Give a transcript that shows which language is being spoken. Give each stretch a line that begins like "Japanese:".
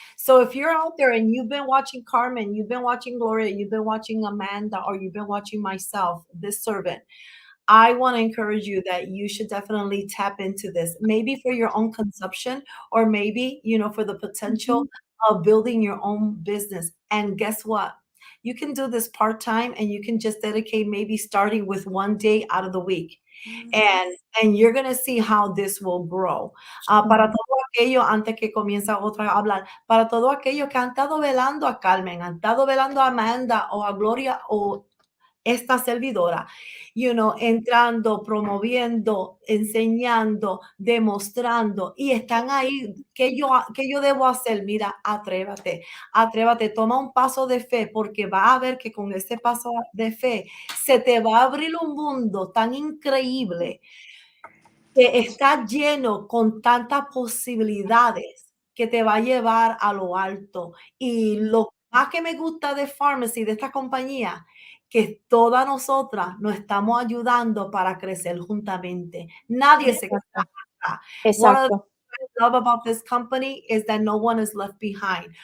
English: So if you're out there and you've been watching Carmen, you've been watching Gloria, you've been watching Amanda, or you've been watching myself, this servant, I want to encourage you that you should definitely tap into this, maybe for your own consumption, or maybe, for the potential of building your own business. And guess what? You can do this part-time, and you can just dedicate, maybe starting with one day out of the week. And you're going to see how this will grow.
Spanish: Para todo aquello, antes que comienza otra a hablar, para todo aquello que han estado velando a Carmen, han estado velando a Amanda o a Gloria o esta servidora, entrando, promoviendo, enseñando, demostrando, y están ahí. ¿Qué yo debo hacer? Mira, atrévate, toma un paso de fe, porque va a ver que con ese paso de fe se te va a abrir un mundo tan increíble que está lleno con tantas posibilidades que te va a llevar a lo alto. Y lo más que me gusta de Pharmacy, de esta compañía, que todas nosotras nos estamos ayudando para crecer juntamente. Nadie se queda Exacto. atrás.
English: One of the
Spanish: Exacto.
English: things I love about this company is that no one is left behind.